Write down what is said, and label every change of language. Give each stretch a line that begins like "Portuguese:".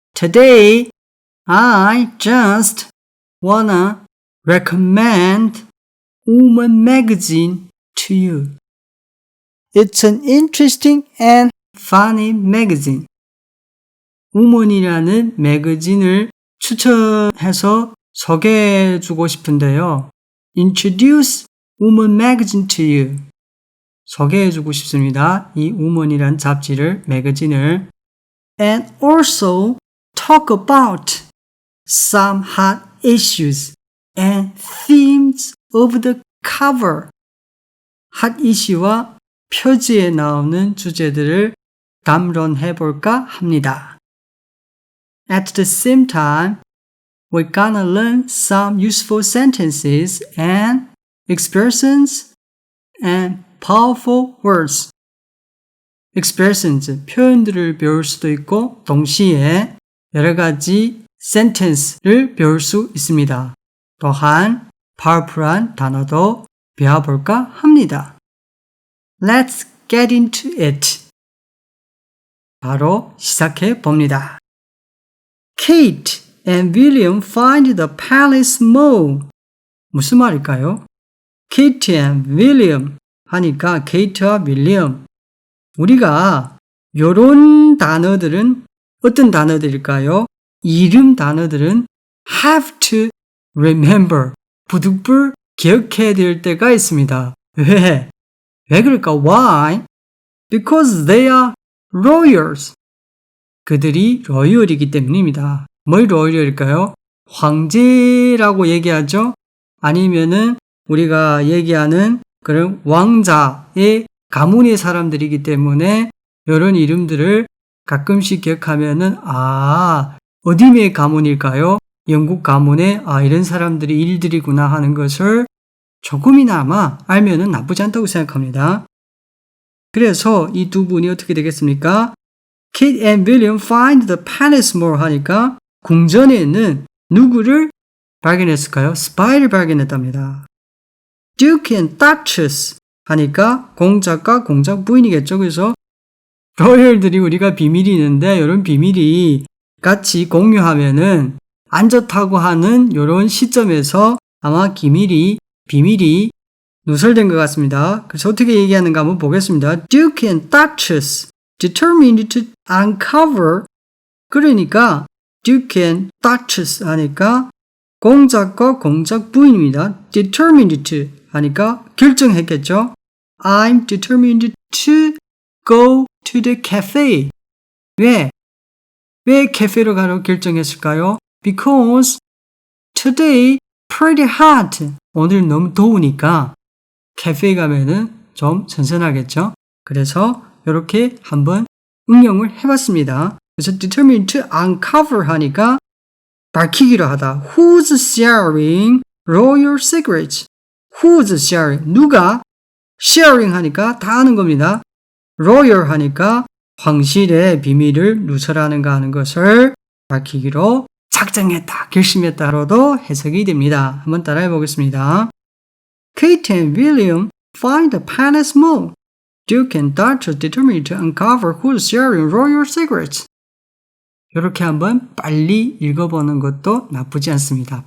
English: Today, I just wanna recommend Woman magazine to you. It's an interesting and funny magazine.
Korean: Woman이라는 매거진을 추천해서 소개해주고 싶은데요.
English: Introduce Woman magazine to you.
Korean: 소개해주고 싶습니다. 이 Woman이란 잡지를, 매거진을.
English: And also talk about some hot issues and themes of the cover.
Korean: 핫 이슈와 표지에 나오는 주제들을 담론해볼까 합니다.
English: At the same time, we're gonna learn some useful sentences and expressions and powerful words.
Korean: expressions, 표현들을 배울 수도 있고 동시에 여러 가지 sentence를 배울 수 있습니다. 또한 powerful한 단어도 배워볼까 합니다.
English: Let's get into it.
Korean: 바로 시작해 봅니다.
English: Kate and William find the palace small.
Korean: 무슨 말일까요? Kate and William 하니까 케이트와 윌리엄. 우리가 요런 단어들은 어떤 단어들일까요? 이름 단어들은
English: have to remember.
Korean: 부득불 기억해야 될 때가 있습니다. 왜? 왜 그럴까? Why?
English: Because they are royals.
Korean: 그들이 로열이기 때문입니다. 뭘 로열일까요? 황제라고 얘기하죠? 아니면은 우리가 얘기하는 그런 왕자의 가문의 사람들이기 때문에 이런 이름들을 가끔씩 기억하면은 어디의 가문일까요? 영국 가문의 이런 사람들이 일들이구나 하는 것을 조금이나마 알면은 나쁘지 않다고 생각합니다. 그래서 이 두 분이 어떻게 되겠습니까?
English: Kate and William find the palace small
Korean: 하니까 궁전에는 누구를 발견했을까요? 스파이를 발견했답니다. Duke and Duchess 하니까 공작과 공작 부인이겠죠. 그래서 로열들이 우리가 비밀이 있는데 이런 비밀이 같이 공유하면은 안 좋다고 하는 이런 시점에서 아마 비밀이 누설된 것 같습니다. 그래서 어떻게 얘기하는가 한번 보겠습니다.
English: Duke and Duchess determined to uncover.
Korean: 그러니까 Duke and Duchess 하니까 공작과 공작 부인입니다. Determined to 하니까 결정했겠죠.
English: I'm determined to go to the cafe.
Korean: 왜 카페로 가려고 결정했을까요?
English: Because today pretty hot.
Korean: 오늘 너무 더우니까 카페에 가면은 좀 선선하겠죠. 그래서 이렇게 한번 응용을 해봤습니다. 그래서
English: determined to uncover
Korean: 하니까 밝히기로 하다.
English: Who's sharing royal secrets? Who's sharing? 누가?
Korean: sharing 하니까 다 아는 겁니다. royal 하니까 황실의 비밀을 누설하는가 하는 것을 밝히기로 작정했다, 결심했다로도 해석이 됩니다. 한번 따라해 보겠습니다.
English: Kate and William find the palace small. Duke and Duchess determined to uncover who's sharing royal secrets.
Korean: 이렇게 한번 빨리 읽어보는 것도 나쁘지 않습니다.